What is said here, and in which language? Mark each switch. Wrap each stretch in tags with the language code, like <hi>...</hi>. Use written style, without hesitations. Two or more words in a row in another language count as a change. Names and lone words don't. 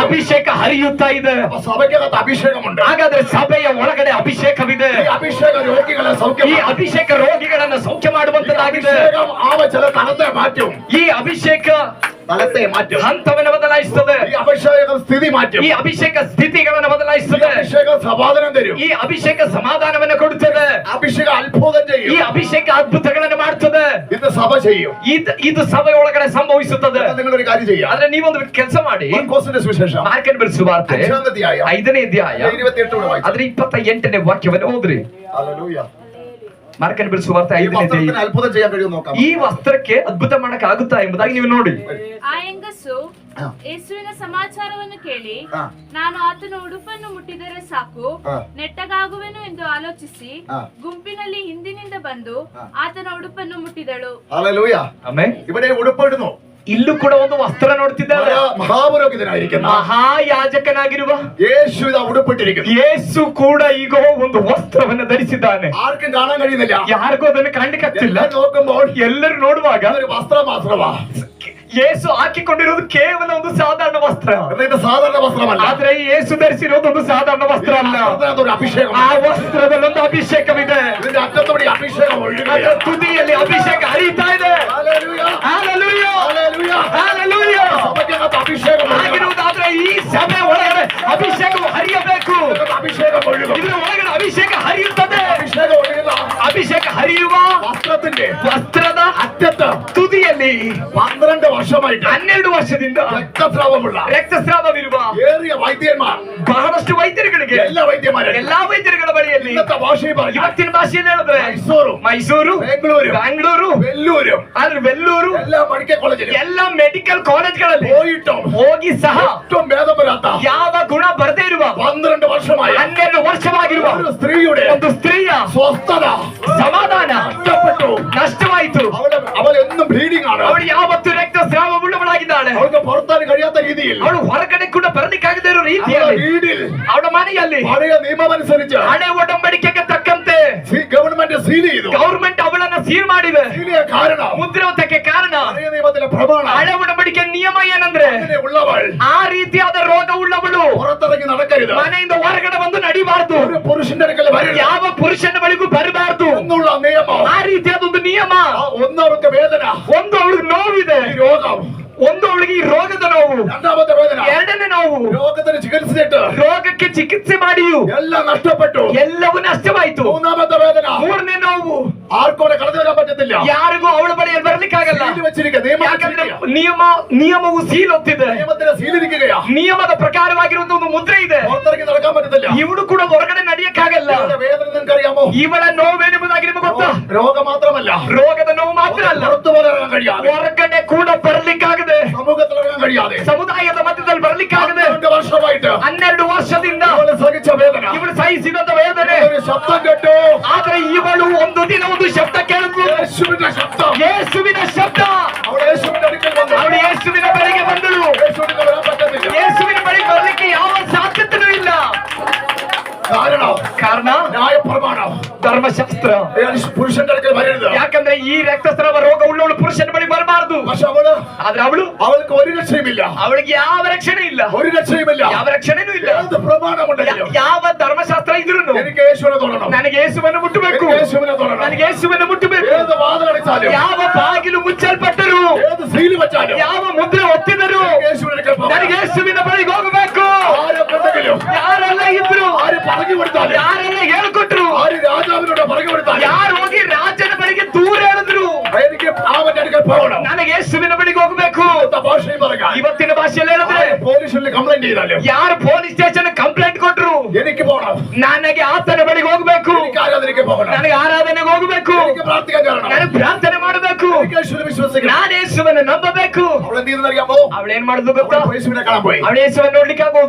<kn>ಅಭಿಷೇಕ ಹರಿಯುತ್ತಾ ಇದೆ.</kn> <ml>സഭയ്ക്കകത്ത് അഭിഷേകമുണ്ട്.</ml> <kn>ಹಾಗಾದ್ರೆ ಸಭೆಯ ಒಳಗಡೆ ಅಭಿಷೇಕವಿದೆ.</kn> <ml>ഈ അഭിഷേക രോഗികളെ</ml> <kn>ಈ ಅಭಿಷೇಕ ರೋಗಿಗಳನ್ನ ಸೌಖ್ಯ ಮಾಡುವಂತದ್ದಾಗಿದೆ.</kn> <ml>ചില തലത്തെ മാറ്റും.</ml> <kn>ಈ ಅಭಿಷೇಕ</kn> <ml>തലത്തെ മാറ്റും,</ml> <kn>ಹಂತವನ್ನು ಬದಲಾಯಿಸುತ್ತದೆ.</kn> <ml>ഈ അഭിഷേകം സ്ഥിതി മാറ്റും,</ml> <kn>ಈ ಅಭಿಷೇಕ ಸ್ಥಿತಿಗಳನ್ನು</kn> <ml>ഈ</ml> <kn>ಬದಲಾಯಿಸುತ್ತದೆ.</kn> <ml>അഭിഷേകം സമാധാനം തരും,</ml> <kn>ಈ ಅಭಿಷೇಕ ಸಮಾಧಾನವನ್ನು ಕೊಡುತ್ತದೆ.</kn> <ml>അഭിഷേകം അത്ഭുതം</ml> <kn>ಈ</kn> <ml>ചെയ്യും.</ml> <kn>ಅಭಿಷೇಕ ಅದ್ಭುತಗಳನ್ನು ಮಾಡುತ್ತದೆ.</kn> <ml>ഇത് സഭ ചെയ്യും.</ml> <kn>ಇದು ಸಭೆ ಒಳಗಡೆ ಸಂಭವಿಸುತ್ತದೆ.</kn> <ml>നിങ്ങളൊരു കാര്യം ചെയ്യാം.</ml> <kn>ಆದ್ರೆ ನೀವೊಂದು ಕೆಲಸ ಮಾಡಿ.</kn> <ml>മാർക്കോസിന്റെ സുവിശേഷം</ml> <kn>ಮಾರ್ಕನ ಸುವಾರ್ತೆ</kn> <ml>5ാം അധ്യായം</ml> <kn>5ನೇ ಅಧ್ಯಾಯ</kn> <ml>28 കൂടെ വായിച്ചു.</ml> <kn>ಅದ್ರ 28ನೇ ವಾಕ್ಯವನ್ನು ಓದ್ರಿ.</kn> <ml>ഹല്ലേലൂയ.</ml> <kn>ಮಾರ್ಕನ ಸುವಾರ್ತೆ</kn> <ml>ഈ</ml> <kn>5ನೇ</kn> <ml>വസ്ത്രത്തിന്</ml> <kn>ಅಧ್ಯಾಯ.</kn> <ml>അത്ഭുതം ചെയ്യാൻ കഴിയും നോക്കാം.</ml> <kn>ಈ ವಸ್ತ್ರಕ್ಕೆ ಅದ್ಭುತ ಮಾಡಕ್ ಆಗುತ್ತಾ ಎಂಬುದಾಗಿ ನೀವು ನೋಡಿ. ಆ ಹೆಂಗಸು ಯೇಸುವಿನ ಸಮಾಚಾರವನ್ನು ಕೇಳಿ ಹಾ. ನಾನು ಆತನ ಉಡುಪನ್ನು ಮುಟ್ಟಿದರೆ ಸಾಕು ಹಾ. ನೆಟ್ಟಗಾಗುವೆನು ಎಂದು ಆಲೋಚಿಸಿ ಹಾ. ಗುಂಪಿನಲ್ಲಿ ಹಿಂದಿನಿಂದ ಬಂದು ಹಾ. ಆತನ ಉಡುಪನ್ನು ಮುಟ್ಟಿದಳು.</kn> <ml>ഹല്ലേലൂയ.</ml> <kn>ಆಮೇಲೆ</kn> <ml>ഇവിടെ ഉടുപ്പിടുന്നു.</ml> <kn>ಇಲ್ಲೂ ಕೂಡ ಒಂದು ವಸ್ತ್ರ ನೋಡ್ತಿದ್ದಾರೆ.</kn> <ml>മഹാപുരോഹിതനായിരിക്കുന്ന</ml> <kn>ಮಹಾಯಾಜಕನಾಗಿರುವ</kn> <ml>യേശു ഇതാ ഉടുപ്പിട്ടിരിക്കുന്നു.</ml> <kn>ಯೇಸು ಕೂಡ ಈಗ ಒಂದು ವಸ್ತ್ರವನ್ನು ಧರಿಸಿದ್ದಾನೆ.</kn> <ml>ആർക്കും കാണാൻ കഴിയുന്നില്ല.</ml> <kn>ಯಾರಿಗೂ ಅದನ್ನು ಕಾಣ್ಲಿಕ್ಕಾಗ್ತಿಲ್ಲ.</kn> <ml>എല്ലാം നോക്കുമ്പോൾ</ml> <kn>ಎಲ್ಲರೂ ನೋಡುವಾಗ</kn> <ml>ഒരു വസ്ത്രം മാത്രമാ.</ml> <kn>ಯೇಸು ಹಾಕಿಕೊಂಡಿರೋದು ಕೇವಲ ಒಂದು ಸಾಧಾರಣ ವಸ್ತ್ರ.</kn> <ml>ഇത് സാധാരണ വസ്ത്രമല്ല.</ml> <kn>ಆದ್ರೆ ಯೇಸು ಧರಿಸಿರೋದು ಒಂದು ಸಾಧಾರಣ ವಸ್ತ್ರ ಅಲ್ಲ.</kn> <ml>അതിനകത്തൊരു അഭിഷേകം.</ml> <kn>ಆ ವಸ್ತ್ರದಲ್ಲಿ ಒಂದು ಅಭಿಷೇಕವಿದೆ.</kn> <ml>ഇതിന്റെ അറ്റത്തോടെ അഭിഷേകം</ml> <kn>ಅದರ</kn> <ml>ഒഴുകുകയാണ്.</ml> <kn>ತುದಿಯಲ್ಲಿ ಅಭಿಷೇಕ ಹರಿತಾ ಇದೆ.</kn> <ml>ഹല്ലേലൂയ.</ml> <kn>ಹಲ್ಲೆಲೂಯ,</kn> <ml>ഹല്ലേലൂയ.</ml> <kn>ಹಲ್ಲೆಲೂಯ.</kn> <ml>സഭയ്ക്കകത്ത് അഭിഷേകം ഒഴുകണം.</ml> <kn>ಆಗಿರುವುದಾದ್ರೆ ಈ ಸಭೆ ಒಳಗಡೆ ಅಭಿಷೇಕವು ಹರಿಯಬೇಕು.</kn> <ml>ഇതിനകത്ത് അഭിഷേകം ഒഴുകും.</ml> <kn>ಇದರ ಒಳಗಡೆ ಅಭಿಷೇಕ ಹರಿಯುತ್ತದೆ.</kn> <ml>അഭിഷേകം ഒഴുകുന്ന</ml> <kn>ಅಭಿಷೇಕ ಹರಿಯುವ</kn> <ml>വസ്ത്രത്തിന്റെ</ml> <kn>ವಸ್ತ್ರದ</kn> <ml>അറ്റത്ത്</ml> <kn>ತುದಿಯಲ್ಲಿ</kn> <ml>12 വർഷമായിട്ട്</ml> <kn>12 ವರ್ಷದಿಂದ</kn> <ml>രക്തസ്രാവമുള്ള</ml> <kn>ರಕ್ತಸ್ರಾವವಿರುವ</kn> <ml>ഏറിയ വൈദ്യന്മാർ,</ml> <kn>ಬಹಳಷ್ಟು ವೈದ್ಯರುಗಳಿಗೆ</kn> <ml>എല്ലാ വൈദ്യന്മാരും</ml> <kn>ಎಲ್ಲಾ ವೈದ್ಯರುಗಳ ಬಳಿಯಲ್ಲಿ</kn> <ml>ഇന്നത്തെ ഭാഷയിൽ പറഞ്ഞു</ml> <kn>ಇವತ್ತಿನ ಭಾಷೆಯಲ್ಲಿ ಹೇಳಿದ್ರೆ</kn> <ml>മൈസൂറും</ml> <kn>ಮೈಸೂರು,</kn> <ml>ബാംഗ്ലൂരും</ml> <kn>ಬ್ಯಾಂಗ್ಳೂರು,</kn> <ml>വെല്ലൂരും</ml> <kn>ಆದ್ರೆ ವೆಲ್ಲೂರು</kn> <ml>എല്ലാ</ml> <en>medical college</en> <kn>ಎಲ್ಲ</kn> <en>medical colleges</en> <ml>പോയിട്ടും</ml> <kn>ಹೋಗಿ ಸಹ</kn> <ml>ഒട്ടും ഭേദം വരാത്ത</ml> <kn>ಯಾವ ಗುಣ ಬರದೇ ಇರುವ</kn> <ml>12 വർഷമായ</ml> <kn>12 ವರ್ಷವಾಗಿರುವ</kn> <ml>ഒരു സ്ത്രീയുടെ</ml> <kn>ಒಂದು ಸ್ತ್ರೀಯ</kn> <ml>സ്വസ്ഥത</ml> <kn>ಸಮಾಧಾನ</kn> <ml>നഷ്ടപ്പെട്ടു.</ml> <kn>ನಷ್ಟವಾಯಿತು.</kn> <ml>അവൾ എന്നും ബ്ലീഡിംഗ് ആണ്.</ml> <kn>ಅವಳು ಯಾವತ್ತು ರಕ್ತಸ್ರಾವ ಉಳ್ಳವಳಾಗಿದ್ದಾಳೆ.</kn> <ml>അവൾക്ക് പുറത്താൻ കഴിയാത്ത രീതിയിൽ</ml> <kn>ಅವಳು ಹೊರಗಡೆ ಕೂಡ ಬರಲಿಕ್ಕಾಗದೇ ಇರೋ</kn> <ml>അവളുടെ</ml> <kn>ರೀತಿಯಲ್ಲಿ</kn> <ml>വീടിൽ</ml> <kn>ಅವಳ ಮನೆಯಲ್ಲಿ</kn> <ml>പഴയ നിയമമനുസരിച്ച്</ml> <kn>ಹಳೆ ಒಡಂಬಡಿಕೆಗೆ ತಕ್ಕಂತೆ</kn> <en>government seal</en> <ml>ചെയ്തു.</ml> <kn>ಗವರ್ಮೆಂಟ್ ಅವಳನ್ನ ಸೀಲ್ ಮಾಡಿದೆ.</kn> <ml>സീൽ ചെയ്യാൻ കാരണം</ml> <kn>ಮುದ್ರೆ ಒತ್ತಕ್ಕೆ ಕಾರಣ</kn> <ml>പഴയ നിയമത്തിലെ പ്രമാണം.</ml> <kn>ಹಳೆ ಒಡಂಬಡಿಕೆ ನಿಯಮ ಏನಂದ್ರೆ</kn> <ml>അങ്ങനെ ഉള്ളവൾ</ml> <kn>ಆ ರೀತಿಯಾದ ರೋಗ ಉಳ್ಳವಳು</kn> <ml>പുറത്തിറങ്ങി നടക്കരുത്.</ml> <kn>ಮನೆಯಿಂದ ಹೊರಗಡೆ ಬಂದು ನಡಿಬಾರ್ದು.</kn> <ml>ഒരു പുരുഷന്റെ അടുക്കൽ വരരുത്</ml> <kn>ಯಾವ ಪುರುಷನ ಬಳಿಗೂ ಬರಬಾರ್ದು.</kn> <ml>എന്നുള്ള നിയമം.</ml> <kn>ಆ ರೀತಿಯಾದ ಒಂದು ನಿಯಮ.</kn> <ml>ഒന്ന് അവർക്ക് വേദന,</ml> <kn>ಒಂದು ಅವಳಿಗೆ ನೋವಿದೆ,</kn> <ml>ഈ രോഗം.</ml> <kn>ಒಂದು ಅವಳಿಗೆ ಈ ರೋಗದ ನೋವು,</kn> <ml>രണ്ടാമത്തെ വേദന,</ml> <kn>ಎರಡನೇ ನೋವು.</kn> <ml>രോഗത്തിന് ചികിത്സിച്ചിട്ട്</ml> <kn>ರೋಗಕ್ಕೆ ಚಿಕಿತ್ಸೆ ಮಾಡಿಯೂ</kn> <ml>എല്ലാം നഷ്ടപ്പെട്ടു.</ml> <kn>ಎಲ್ಲವೂ ನಷ್ಟವಾಯಿತು.</kn> <ml>മൂന്നാമത്തെ വേദന,</ml> <kn>ಮೂರನೇ ನೋವು,</kn> <ml>ആർക്കോടെ കടന്നു വരാൻ പറ്റത്തില്ല.</ml> <kn>ಯಾರಿಗೂ ಅವಳ ಬಳಿಯಲ್ಲಿ ಬರ್ಲಿಕ್ಕಾಗಲ್ಲ.</kn> <ml>സീൽ വെച്ചിരിക്കുക, നിയമം</ml> <kn>ಯಾಕಂದ್ರೆ</kn> <ml>വെച്ചിരിക്കുക.</ml> <kn>ನಿಯಮವು ಸೀಲ್ ಒತ್ತಿದೆ.</kn> <ml>നിയമത്തിലെ സീലിരിക്കുകയാ.</ml> <kn>ನಿಯಮದ ಪ್ರಕಾರವಾಗಿರುವಂತ ಒಂದು ಮುದ್ರೆ ಇದೆ.</kn> <ml>പുറത്തിറങ്ങി നടക്കാൻ പറ്റത്തില്ല.</ml> <kn>ಇವಳು ಕೂಡ ಹೊರಗಡೆ ನಡೆಯಕ್ಕಾಗಲ್ಲ.</kn> <ml>ഇവളുടെ വേദന നിനക്കറിയാമോ?</ml> <kn>ಇವಳ ನೋವೇನೆಂಬುದಾಗಿ ನಿಮಗೆ ಗೊತ್ತಾ?</kn> <ml>രോഗം മാത്രമല്ല,</ml> <kn>ರೋಗದ ನೋವು ಮಾತ್ರ ಅಲ್ಲ,</kn> <ml>പുറത്തു പോലെ ഇറങ്ങാൻ കഴിയാതെ,</ml> <kn>ಹೊರಗಡೆ ಕೂಡ ಬರ್ಲಿಕ್ಕಾಗದೆ,</kn> <ml>സമൂഹത്തിൽ ഇറങ്ങാൻ കഴിയാതെ,</ml> <kn>ಸಮುದಾಯದ ಮಧ್ಯದಲ್ಲಿ ಬರ್ಲಿಕ್ಕಾಗದೆ</kn> <ml>12 വർഷമായിട്ട്</ml> <kn>12 ವರ್ಷದಿಂದ</kn> <ml>അവള് സഹിച്ച വേദന.</ml> <kn>ಇವಳು ಸಹಿಸಿದಂತ ವೇದನೆ.</kn> <ml>ഒരു ശബ്ദം കേട്ടു.</ml> <kn>ಆದ್ರೆ ಇವಳು ಒಂದು ದಿನ ಒಂದು ಶಬ್ದ ಕೇಳಿದ್ಲು.</kn> <ml>യേശുവിന്റെ ശബ്ദം.</ml> <kn>ಯೇಸುವಿನ ಶಬ್ದ.</kn> <ml>അവൾ യേശുവിന്റെ അടുക്കൽ വന്നു.</ml> <kn>ಅವಳು ಯೇಸುವಿನ ಬಳಿಗೆ ಬಂದಳು.</kn> <ml>യേശുവിന്റെ വരാൻ പറ്റത്തില്ല.</ml> <kn>ಯೇಸುವಿನ ಬಳಿಗೆ ಬರ್ಲಿಕ್ಕೆ ಯಾವ ಸಾಧ್ಯತೆಯೂ ಇಲ್ಲ. ಕಾರಣ</kn> <ml>ന്യായപ്രമാണം.</ml> <kn>ಧರ್ಮಶಾಸ್ತ್ರ.</kn> <ml>പുരുഷന്റെ അടുക്കൽ വരരുത്.</ml> <kn>ಯಾಕಂದ್ರೆ ಈ ರಕ್ತಸ್ರಾವ ರೋಗ ಉಳ್ಳವಳು ಪುರುಷನ ಬಳಿ ಬರಬಾರದು.</kn> <ml>പക്ഷെ</ml> <kn>ಆದ್ರೆ</kn> <ml>അവൾക്ക് ഒരു രക്ഷയുമില്ല.</ml> <kn>ಅವಳಿಗೆ ಯಾವ ರಕ್ಷಣೆ ಇಲ್ಲ,</kn> <ml>ഒരു രക്ഷയുമില്ല.</ml> <kn>ಯಾವ ರಕ್ಷಣೆನೂ ಇಲ್ಲ.</kn> <ml>ഏത് പ്രമാണമുണ്ടെങ്കിലും</ml> <kn>ಯಾವ ಧರ್ಮಶಾಸ್ತ್ರ ಇದ್ರು</kn> <ml>എനിക്ക് യേശുവിനെ തൊടണം.</ml> <kn>ನನಗೆ ಯೇಸುವನ್ನು ಮುಟ್ಟಬೇಕು.</kn> <ml>എനിക്ക് യേശുവിനെ തൊടണം.</ml> <kn>ನನಗೆ ಯೇಸುವನ್ನು ಮುಟ್ಟಬೇಕು.</kn> <ml>ഏത് വാതിലടച്ചാലും,</ml> <kn>ಯಾವ ಬಾಗಿಲು ಮುಚ್ಚಲ್ಪಟ್ಟರು,</kn> <ml>ഏത് സീല് വെച്ചാലും,</ml> <kn>ಯಾವ ಮುದ್ರೆ ಒತ್ತಿದರು,</kn> <ml>യേശുവിനെ അടുക്കൽ പോകണം.</ml> <kn>ನನಗೆ ಯೇಸುವಿನ ಬಳಿಗೆ ಹೋಗಬೇಕು.</kn> <ml>ആരെ കണ്ടെങ്കിലും,</ml> <kn>ಯಾರೆಲ್ಲ ಇದ್ರು,</kn> <ml>ആര് പറഞ്ഞു കൊടുത്താലും,</ml> <kn>ಯಾರೆಲ್ಲ ಹೇಳ್ಕೊಟ್ರು,</kn> <ml>ആര് രാജാവിനോട് പറഞ്ഞു കൊടുത്താലും,</ml> <kn>ಯಾರು ಹೋಗಿ ರಾಜನ ಬಳಿಗೆ ದೂರ ಹೇಳಿದ್ರು,</kn> <ml>എനിക്ക് അവന്റെ അടുക്കൽ പോകണം.</ml> <kn>ನನಗೆ ಯೇಸುವಿನ ಬಳಿಗೆ ಹೋಗಬೇಕು.</kn> <ml>ഇന്നത്തെ ഭാഷയിൽ പറയാം,</ml> <kn>ಇವತ್ತಿನ ಭಾಷೆಯಲ್ಲಿ ಹೇಳಿದ್ರೆ</kn> <en>police complaint</en> <ml>ചെയ്താലും,</ml> <kn>ಯಾರು</kn> <en>police station complaint</en> <kn>ಕೊಟ್ರು,</kn> <ml>എനിക്ക് പോകണം.</ml> <kn>ನನಗೆ ಆತನ ಬಳಿಗೆ ಹೋಗ್ಬೇಕು,</kn> <ml>എനിക്ക് ആരാധനയ്ക്ക് പോകണം.</ml> <kn>ನನಗೆ ಆರಾಧನೆಗೆ ಹೋಗಬೇಕು,</kn> <ml>എനിക്ക് പ്രാർത്ഥിക്കാൻ കാരണം,</ml> <kn>ನನಗೆ ಪ್ರಾರ್ಥನೆ ಮಾಡಬೇಕು,</kn> <ml>എനിക്ക് യേശുവിനെ വിശ്വസിക്കണം.</ml> <kn>ನಾನು ಯೇಸುವನ್ನು ನಂಬಬೇಕು.</kn> <ml>അവൾ എന്ത് ചെയ്തെന്നറിയാമോ?</ml> <kn>ಅವಳು ಏನ್ ಮಾಡುದು ಗೊತ್ತಾ?</kn> <ml>അവൾ യേശുവിനെ കാണാൻ പോയി.</ml> <kn>ಅವಳು ಯೇಸುವನ್ನು ನೋಡ್ಲಿಕ್ಕೆ ಆಗೋದು.</kn>